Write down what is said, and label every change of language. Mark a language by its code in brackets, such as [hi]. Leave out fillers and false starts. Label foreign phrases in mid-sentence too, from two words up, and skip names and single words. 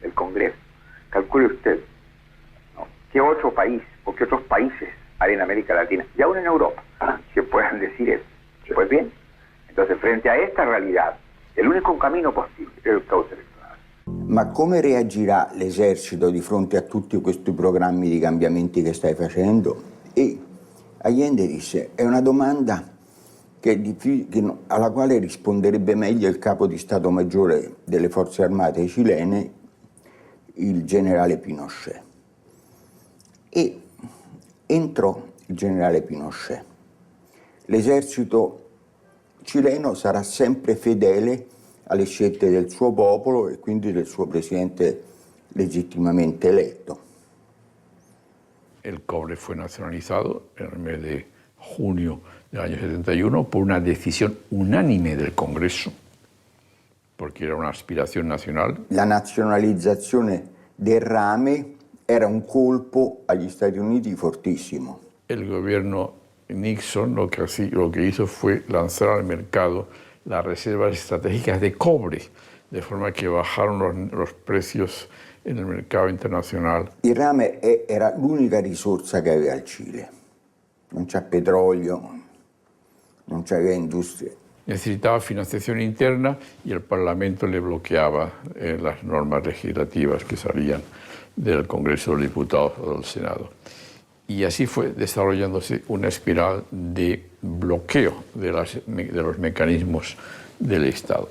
[es] El Congreso. Calcule usted, ¿no?, qué otro país o qué otros países hay en América Latina, y aún en Europa, que puedan decir eso. Pues bien, entonces frente a esta realidad, el único camino posible [it] è il causa elettorale. Ma come reagirà l'esercito di fronte a tutti questi programmi di cambiamenti che stai facendo? E Allende disse, è una domanda alla quale risponderebbe meglio il capo di Stato Maggiore delle Forze Armate cilene, il generale Pinochet. E entrò il generale Pinochet. L'esercito cileno sarà sempre fedele alle scelte del suo popolo e quindi del suo presidente legittimamente eletto. [es] El cobre fue nacionalizado en el mes de junio del año 71 por una decisión unánime del Congreso, porque era una aspiración nacional. [it] La nazionalizzazione del rame era un colpo agli Stati Uniti fortissimo. [es] El gobierno Nixon lo que hizo fue lanzar al mercado las reservas estratégicas de cobre, de forma que bajaron los precios en el mercado internacional. [it] Il rame era l'unica risorsa che aveva il Cile. Non c'è petrolio, non c'aveva industria. [es] Necesitaba financiación interna y el Parlamento le bloqueaba las normas legislativas que salían del Congreso de los Diputados o del Senado. Y así fue desarrollándose una espiral de bloqueo de los mecanismos del Estado.